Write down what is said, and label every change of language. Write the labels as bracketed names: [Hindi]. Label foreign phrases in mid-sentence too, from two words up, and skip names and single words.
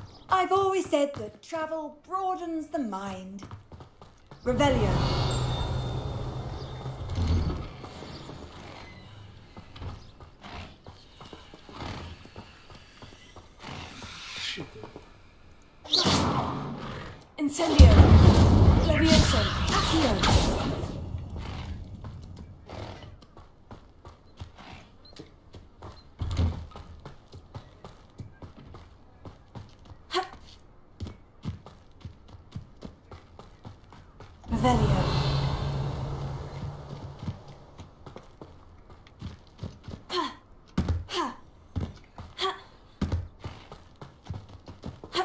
[English] I've always said that travel broadens the mind. Revelio. Incendio. Levioso. Accio. Revelio. Ha. Ha. Ha. Ha.